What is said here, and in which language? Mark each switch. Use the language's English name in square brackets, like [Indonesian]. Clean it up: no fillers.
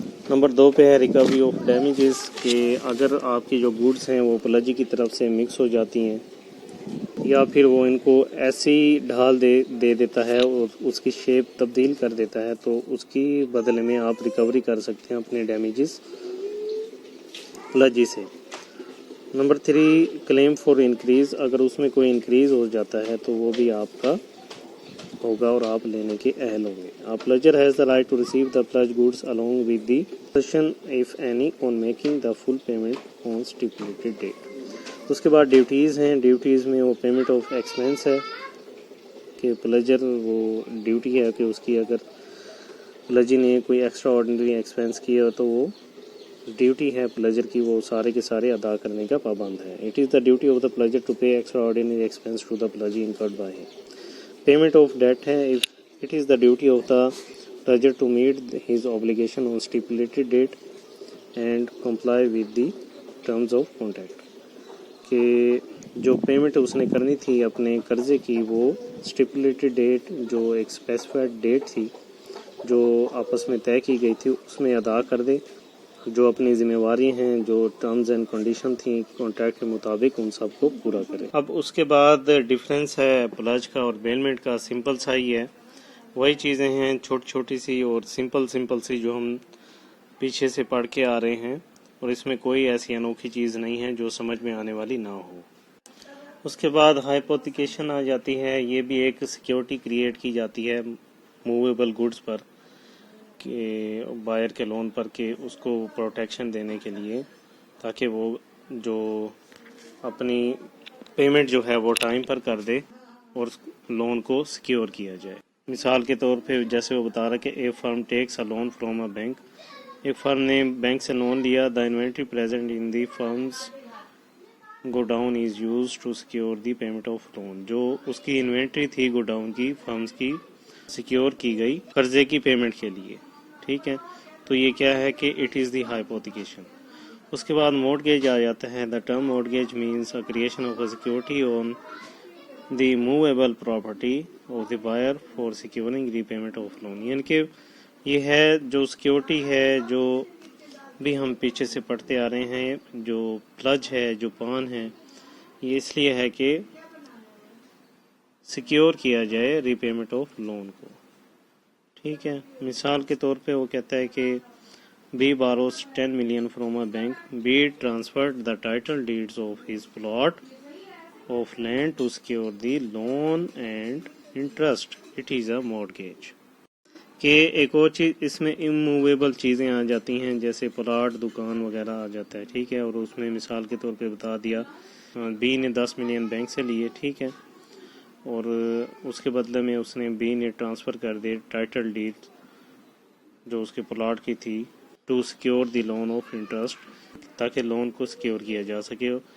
[Urdu] Number 2 پہ ہے recovery of damages, کہ اگر آپ کی جو گوڈس ہیں وہ پلجی کی طرف سے مکس ہو جاتی ہیں یا پھر وہ ان کو ایسی ڈھال دے دیتا ہے اور اس کی شیپ تبدیل کر دیتا ہے، تو اس کی بدلے میں آپ ریکوری کر سکتے ہیں اپنے ڈیمیجز پلجی سے. نمبر 3 کلیم فار انکریز، اگر اس میں کوئی انکریز ہو جاتا ہے تو وہ بھی آپ کا ہوگا اور آپ لینے کے اہل ہوں گے. [English] Pledger has the right to receive the pledge goods along with the possession if any on making the full payment on stipulated date. [Urdu] اس کے بعد ڈیوٹیز ہیں. ڈیوٹیز میں وہ پیمنٹ آف ایکسپینس ہے کہ پلجر وہ ڈیوٹی ہے کہ اس کی اگر پلجی نے کوئی ایکسٹرا آرڈنری ایکسپینس کیا تو وہ ڈیوٹی ہے پلجر کی، وہ سارے کے سارے ادا کرنے کا پابند ہے. [English] It is the duty of the pledger to pay extraordinary expense to the pledgee incurred by him. Payment of date ہے. It is the duty of the pledger to meet his obligation on stipulated date and comply with the terms of contract. [Urdu] کہ جو payment اس نے کرنی تھی اپنے قرضے کی وہ اسٹیپولیٹڈ ڈیٹ، جو ایک اسپیسیفائڈ ڈیٹ تھی جو آپس میں طے کی گئی تھی اس میں ادا کر دے. جو اپنی ذمہ داری ہیں، جو ٹرمز اینڈ کنڈیشن تھیں کانٹریکٹ کے مطابق، ان سب کو پورا کرے. اب اس کے بعد ڈیفرنس ہے پلج کا اور بیلمنٹ کا. سمپل سا ہی ہے، وہی چیزیں ہیں چھوٹی چھوٹی سی اور سمپل سی جو ہم پیچھے سے پڑھ کے آ رہے ہیں، اور اس میں کوئی ایسی انوکھی چیز نہیں ہے جو سمجھ میں آنے والی نہ ہو. اس کے بعد ہائپوتھیکیشن آ جاتی ہے. یہ بھی ایک سیکیورٹی کریٹ کی جاتی ہے موویبل گڈز پر، کہ بائر کے لون پر، کہ اس کو پروٹیکشن دینے کے لیے تاکہ وہ جو اپنی پیمنٹ جو ہے وہ ٹائم پر کر دے اور لون کو سیکیور کیا جائے. مثال کے طور پہ جیسے وہ بتا رہا کہ [English] a firm takes a loan from a bank, [Urdu] ایک فرم نے بینک سے لون لیا. [English] The inventory present in the firms godown is use to secure the payment of loan. [Urdu] جو اس کی انوینٹری تھی گو ڈاؤن کی، فرمز کی سیکیور کی گئی قرضے کی پیمنٹ کے لیے. ٹھیک ہے، تو یہ کیا ہے کہ [English] It is the hypothecation. [Urdu] اس کے بعد مورٹگیج آ جاتا ہے. [English] The term mortgage means creation of a security on the movable property of the buyer for securing repayment of loan. [Urdu] یعنی کہ یہ ہے جو سیکیورٹی ہے جو بھی ہم پیچھے سے پڑھتے آ رہے ہیں، جو پلج ہے، جو پان ہے، یہ اس لیے ہے کہ سیکیور کیا جائے ری پیمنٹ آف لون کو. ٹھیک ہے، مثال کے طور پہ وہ کہتا ہے کہ [English] B borrows 10 million from a bank. B transferred the title deeds of his plot of land to secure the loan and interest. It is a mortgage. [Urdu] کہ ایک اور چیز اس میں اموویبل چیزیں آ جاتی ہیں، جیسے پلاٹ، دکان وغیرہ آ جاتا ہے. ٹھیک ہے، اور اس میں مثال کے طور پہ بتا دیا B نے 10 ملین بینک سے لیے. ٹھیک ہے، اور اس کے بدلے میں اس نے B نے ٹرانسفر کر دی ٹائٹل ڈیڈ جو اس کے پلاٹ کی تھی [English] to secure the loan of interest, [Urdu] تاکہ لون کو سیکیور کیا جا سکے.